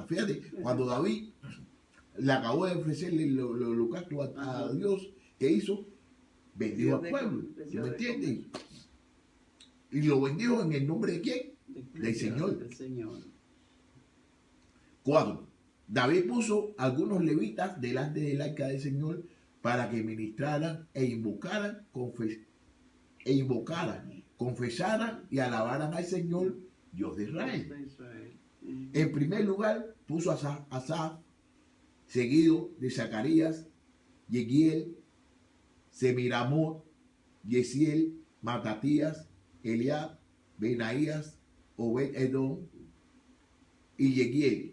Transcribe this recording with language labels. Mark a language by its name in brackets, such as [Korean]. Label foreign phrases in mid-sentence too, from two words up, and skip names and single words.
[Spanish] Fíjate, cuando David le acabó de ofrecerle el holocausto a Dios, ¿qué hizo? Bendijo al pueblo. ¿Me entiendes? Y lo bendijo en el nombre de ¿quién? Del Señor. 4. David puso algunos levitas delante del arca del Señor para que ministraran e invocaran, confesaran y alabaran al Señor, Dios de Israel. En primer lugar puso a Asaf, seguido de Zacarías, Yehiel, Semiramot, Yesiel, Matatías, Eliab, Benaías, Obed-Edom y Yehiel.